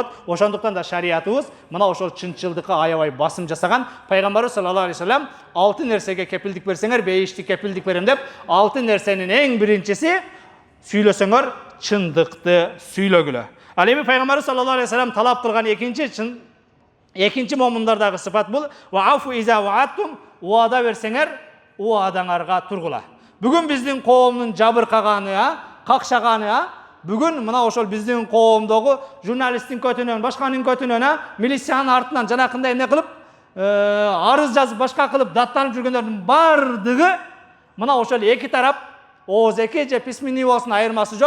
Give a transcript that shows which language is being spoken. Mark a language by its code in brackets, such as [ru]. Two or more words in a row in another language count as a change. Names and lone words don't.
[ky] Ошондуктан да шариятыбыз мына ошол чынчылдыкка аябай басым жасаган. Пайгамбарыбыз [ar] صلى الله عليه وسلم [ky] 6 нерсеге кепилдик берсеңер, 5-ти кепилдик берем деп, 6 нерсенин эң биринчиси сүйлөсөңөр чындыкты сүйлөгүлө. Ал эми Пайгамбарыбыз [ar] صلى الله عليه وسلم [ky] талап кылган экинчи момундардагы сыфат бул: [ar] "وأوفوا إذا عاهدتم", [ky] уада берсеңер, уадаңарга тургула. Бүгүн биздин коомдун жабыркаганы, какшаганы, бүгүн мына ошол биздин коомдогу журналисттин көтүнөн, башканын көтүнөн, милициянын артынан жанакындай эмне кылып, арыз жазып, башка кылып даттанып жүргөндөрдүн бардыгы мына ошол эки тарап ооз-эки же письменный болсун, айырмасы жок.